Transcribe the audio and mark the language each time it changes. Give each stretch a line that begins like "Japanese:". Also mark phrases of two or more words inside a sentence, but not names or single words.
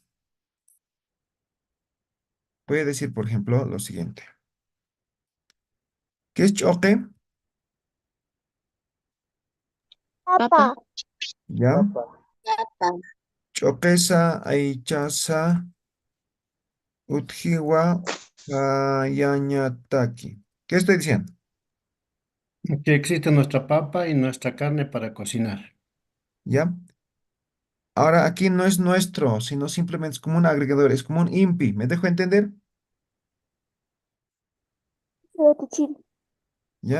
Spanish: Voy a decir, por ejemplo, lo siguiente. ¿Qué es choque? Papa. ¿Ya? Papa.
Aymara: Choquesa, aichasa, utjiwa, yañataki.
Spanish: ¿Qué estoy diciendo? Que existe nuestra papa y nuestra carne para cocinar. ¿Ya? Ahora aquí no es nuestro, sino simplemente es como un agregador, es como un INPI. ¿Me dejo entender? ¿Ya?